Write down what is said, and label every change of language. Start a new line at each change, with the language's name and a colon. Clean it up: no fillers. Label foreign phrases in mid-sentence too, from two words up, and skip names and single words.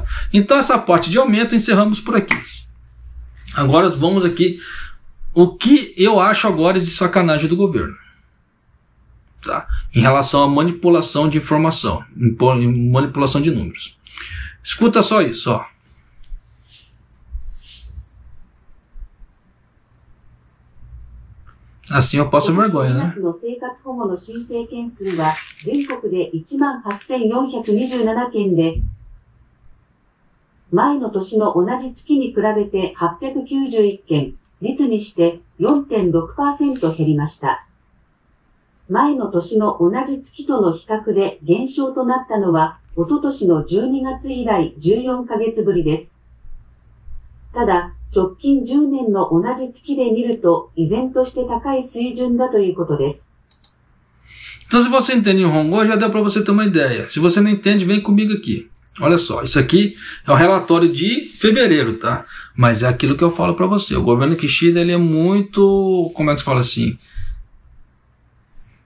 Portuguese: Então essa parte de aumento encerramos por aqui. Agora vamos aqui, o que eu acho agora de sacanagem do governo, tá? Em relação à manipulação de informação, manipulação de números. Escuta só isso, ó. Assim eu passo vergonha, né?
Japanese: 前の年の同じ月に比べて891件、率にして 4.6% 減りました。前の年の同じ月との比較で減少となったのは、おととしの12月以来14ヶ月ぶりです。ただ、直近10年の同じ月で見ると、依然として高い水準だということです。
Portuguese: Então, se você entende Nihongo, já deu para você ter uma ideia. Se você não entende, vem comigo aqui. Olha só, isso aqui é o relatório de fevereiro, tá? Mas é aquilo que eu falo para você. O governo Kishida, ele é muito, como é que se fala assim?